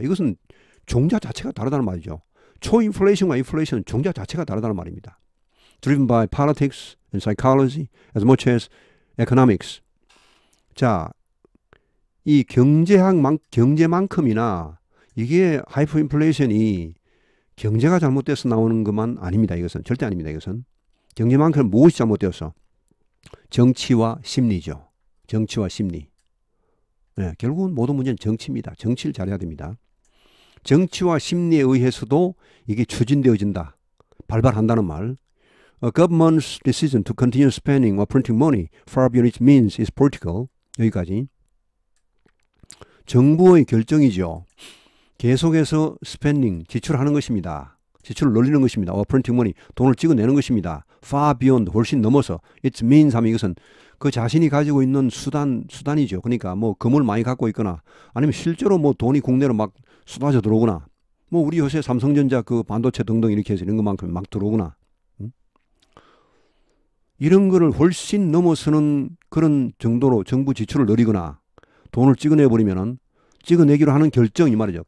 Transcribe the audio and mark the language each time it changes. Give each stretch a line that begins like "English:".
Korean: 이것은 종자 자체가 다르다는 말이죠. 초인플레이션과 인플레이션은 종자 자체가 다르다는 말입니다.
English: Driven by politics and psychology as much as economics.
Korean: 자, 이 경제만큼이나 이게 하이퍼인플레이션이 경제가 잘못돼서 나오는 것만 아닙니다. 이것은 절대 아닙니다. 이것은 경제만큼 무엇이 잘못되어서 정치와 심리죠. 정치와 심리. 네, 결국은 모든 문제는 정치입니다. 정치를 잘해야 됩니다. 정치와 심리에 의해서도 이게 추진되어진다. 발발한다는 말.
English: A government's decision to continue spending or printing money far beyond its means is political.
Korean: 여기까지. 정부의 결정이죠. 계속해서 스펜딩, 지출하는 것입니다. 지출을 늘리는 것입니다.
English: or printing money,
Korean: 돈을 찍어내는 것입니다.
English: far beyond,
Korean: 훨씬 넘어서.
English: its means
Korean: 하면 이것은 그 자신이 가지고 있는 수단이죠. 그러니까 뭐 금을 많이 갖고 있거나 아니면 실제로 뭐 돈이 국내로 막 쏟아져 들어오거나 뭐 우리 요새 삼성전자 그 반도체 등등 이렇게 해서 이런 것만큼 막 들어오거나 이런 거를 훨씬 넘어서는 그런 정도로 정부 지출을 늘리거나 돈을 찍어내버리면은 찍어내기로 하는 결정 이 말이죠.